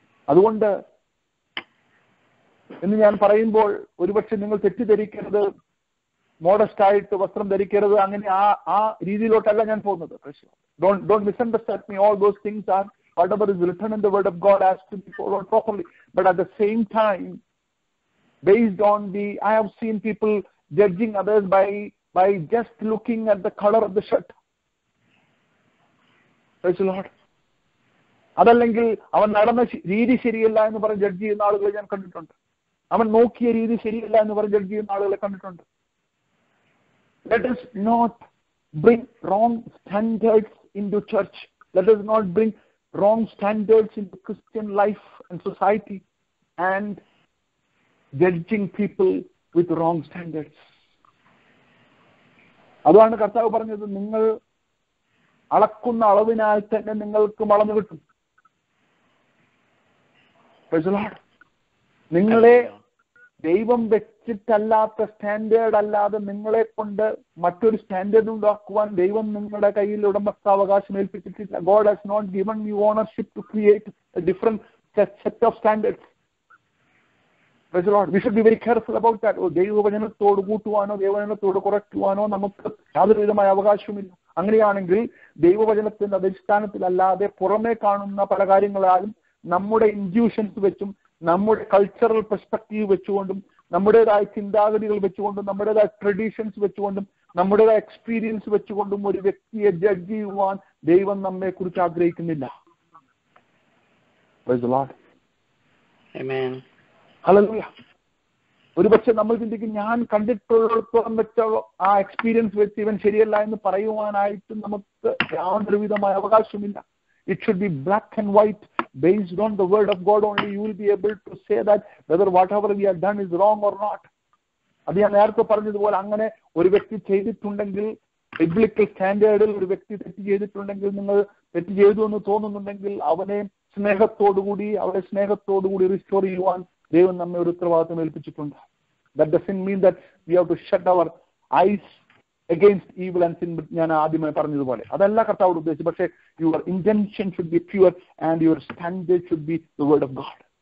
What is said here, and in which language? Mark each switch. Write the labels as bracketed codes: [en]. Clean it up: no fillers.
[ml] അതുകൊണ്ട് എന്ന് ഞാൻ പറയുമ്പോൾ ഒരുപക്ഷെ നിങ്ങൾ തെറ്റിദ്ധരിക്കരുത്, മോഡസ്റ്റ് ആയിട്ട് വസ്ത്രം ധരിക്കരുത്, അങ്ങനെ ആ രീതിയിലോട്ടല്ല ഞാൻ പോകുന്നത്. [en] Don't misunderstand me. All those things are whatever is written in the word of God has to be followed properly. But at the same time, based on I have seen people judging others by just looking at the color of the shirt. Praise the Lord. [ml] അതല്ലെങ്കിൽ അവൻ നടന്ന രീതി ശരിയല്ല എന്ന് പറഞ്ഞ് judge ചെയ്യുന്ന ആളുകളെ ഞാൻ കണ്ടിട്ടുണ്ട്. അവൻ നോക്കിയ രീതി ശരിയല്ല എന്ന് പറഞ്ഞ് ജഡ്ജ് ചെയ്യുന്ന ആളുകളെ കണ്ടിട്ടുണ്ട്. [en] Let us not bring wrong standards into church. Let us not bring wrong standards into Christian life and society and judging people with wrong standards. [ml] അതാണ് കർത്താവ് പറഞ്ഞത്, നിങ്ങൾ അളക്കുന്ന അളവിനാൽ തന്നെ നിങ്ങൾക്ക് അളന്നു കിട്ടും. നിങ്ങളെ ദൈവം വെച്ചിട്ടല്ലാത്ത സ്റ്റാൻഡേർഡ് അല്ലാതെ നിങ്ങളെ കൊണ്ട് മറ്റൊരു സ്റ്റാൻഡേർഡ് ഉണ്ടാക്കുവാൻ ദൈവം നിങ്ങളുടെ കയ്യിൽ ഉടമസ്ഥാവകാശം ഏൽപ്പിച്ചിട്ടില്ല. [en] God has not given you ownership to create a different set of standards. Praise the Lord. We should be very careful about that. [ml] ദൈവവചനത്തോട് കൂട്ടുവാനോ ദൈവവചനത്തോട് കുറയ്ക്കുവാനോ നമുക്ക് യാതൊരു വിധമായ അവകാശവുമില്ല. അങ്ങനെയാണെങ്കിൽ ദൈവവചനത്തിന്റെ അടിസ്ഥാനത്തിലല്ലാതെ പുറമേ കാണുന്ന പല കാര്യങ്ങളാലും നമ്മുടെ ഇൻഡ്യൂഷൻസ് വെച്ചും നമ്മുടെ കൾച്ചറൽ പെർസ്പെക്റ്റീവ് വെച്ചുകൊണ്ടും നമ്മുടേതായ ചിന്താഗതികൾ വെച്ചുകൊണ്ടും നമ്മുടേതായ ട്രഡീഷൻസ് വെച്ചുകൊണ്ടും നമ്മുടേതായ എക്സ്പീരിയൻസ് വെച്ചുകൊണ്ടും ഒരു വ്യക്തിയെ ജഡ്ജ് ചെയ്യുവാൻ ദൈവം നമ്മെ കുറിച്ച് ആഗ്രഹിക്കുന്നില്ല. [en] Praise the Lord. Amen. [ml] Hallelujah. ഒരുപക്ഷെ നമ്മൾ ചിന്തിക്കും, ഞാൻ കണ്ടിട്ടുള്ളിടത്തോളം വെച്ച ആ എക്സ്പീരിയൻസ് വെച്ച് ഇവൻ ശരിയല്ല എന്ന് പറയുവാനായിട്ട് നമുക്ക് യാതൊരു വിധമായ അവകാശമില്ല. [en] It should be black and white. Based on the word of God only you will be able to say that whether whatever we have done is wrong or not. [ml] അത് ഞാൻ നേരത്തെ പറഞ്ഞതുപോലെ, അങ്ങനെ ഒരു വ്യക്തി ചെയ്തിട്ടുണ്ടെങ്കിൽ, ബിബ്ലിക്കൽ സ്റ്റാൻഡേർഡിൽ ഒരു വ്യക്തി തെറ്റ് ചെയ്തിട്ടുണ്ടെങ്കിൽ, നിങ്ങൾ തെറ്റ് ചെയ്തു എന്ന് തോന്നുന്നുണ്ടെങ്കിൽ അവനെ സ്നേഹത്തോടുകൂടി റിസ്റ്റോർ ചെയ്യുവാൻ ദൈവം നമ്മെ ഒരു ഉത്തരവാദിത്വം ഏൽപ്പിച്ചിട്ടുണ്ട്. [en] That doesn't mean that we have to shut our eyes against evil and sin. [ml] ഞാൻ ആദ്യമേ പറഞ്ഞതുപോലെ അതല്ല കർത്താവ് ഉദ്ദേശിച്ചത്. പക്ഷേ [en] your intention should be pure and your standard should be the word of God.